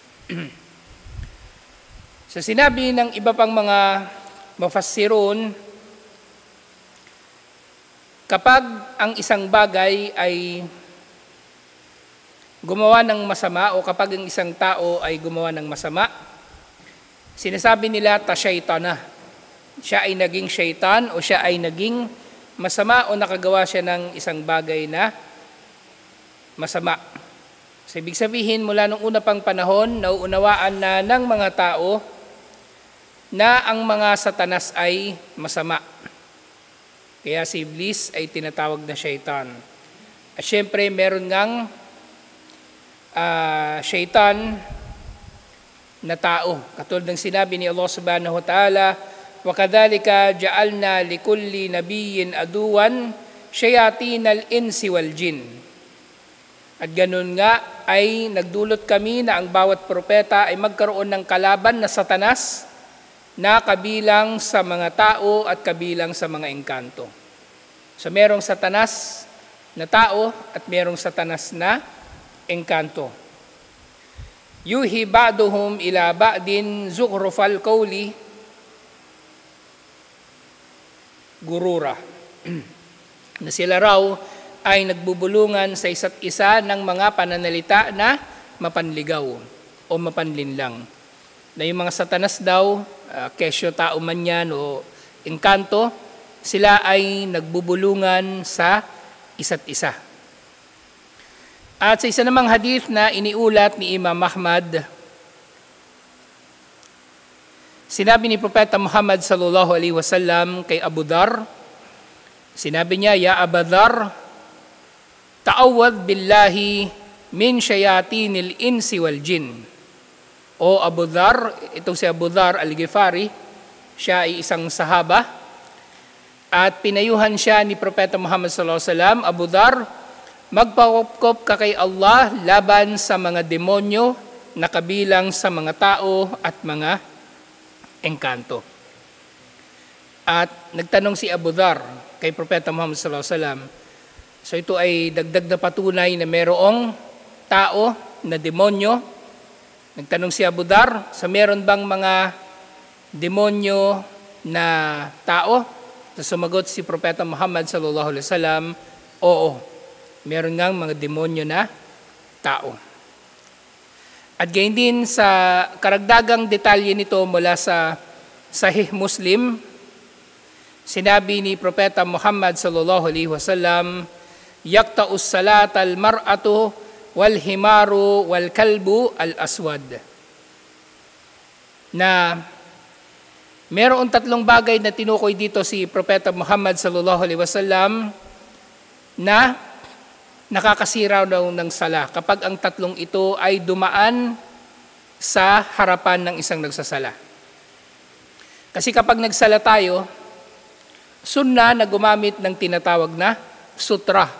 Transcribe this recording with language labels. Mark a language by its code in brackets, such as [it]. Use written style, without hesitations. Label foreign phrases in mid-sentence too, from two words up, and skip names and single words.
[tl] Sa sinabi ng iba pang mga mufassirun, kapag ang isang bagay ay gumawa ng masama o kapag ang isang tao ay gumawa ng masama, sinasabi nila ta-shaytana. Siya ay naging shaytan o siya ay naging masama o nakagawa siya ng isang bagay na masama. So, ibig sabihin, mula nung una pang panahon, nauunawaan na ng mga tao na ang mga satanas ay masama. Kaya si Iblis ay tinatawag na shaytan. At syempre, meron ngang shaytan na tao. Katulad ng sinabi ni [ar] الله سبحانه وتعالى, وَكَذَلِكَ جَعَلْنَا لِكُلِّ نَبِيٍّ أَدُوًا شَيَاطِينَ الْإِنسِ وَالْجِنِّ. [tl] At ganun nga ay nagdulot kami na ang bawat propeta ay magkaroon ng kalaban na satanas na kabilang sa mga tao at kabilang sa mga engkanto. So merong satanas na tao at merong satanas na engkanto. [ar] يوحي بعضهم إلى بعض زخرف القول غرورا. [tl] Na sila raw ay nagbubulungan sa isa't isa ng mga pananalita na mapanligaw o mapanlinlang. Na yung mga satanas daw, kesyo tao man yan o engkanto, sila ay nagbubulungan sa isa't isa. At sa isa namang hadith na iniulat ni Imam Ahmad, sinabi ni Propeta Muhammad [ar] صلى الله عليه وسلم [tl] kay Abu Dhar, sinabi niya, [ar] يا أبا ذر تعوذ بالله من شياطين الإنس والجن. [tl] O Abu Dhar, itong si Abu Dhar al-Ghifari, siya ay isang sahaba, at pinayuhan siya ni Propeta Muhammad [ar] صلى الله عليه وسلم, [tl] Abu Dhar, magpakopkop ka kay Allah laban sa mga demonyo na kabilang sa mga tao at mga engkanto. At nagtanong si Abu Dhar kay Propeta Muhammad [ar] صلى الله عليه وسلم. [tl] So ito ay dagdag na patunay na mayroong tao na demonyo. Nagtanong si Abu Dhar, sa meron bang mga demonyo na tao? So sumagot si Propeta Muhammad [ar] صلى الله عليه وسلم, [tl] oo. Meron ngang mga demonyo na tao. At gayon din sa karagdagang detalye nito mula sa Sahih Muslim, sinabi ni Propeta Muhammad [ar] صلى الله عليه وسلم, "يقطع الصلاة المرأة والحمار والكلب الأسود." [tl] Na meron tatlong bagay na tinukoy dito si Propeta Muhammad [ar] صلى الله عليه وسلم [tl] na nakakasira daw ng sala kapag ang tatlong ito ay dumaan sa harapan ng isang nagsasala. Kasi kapag nagsala tayo, sunna na gumamit ng tinatawag na sutra.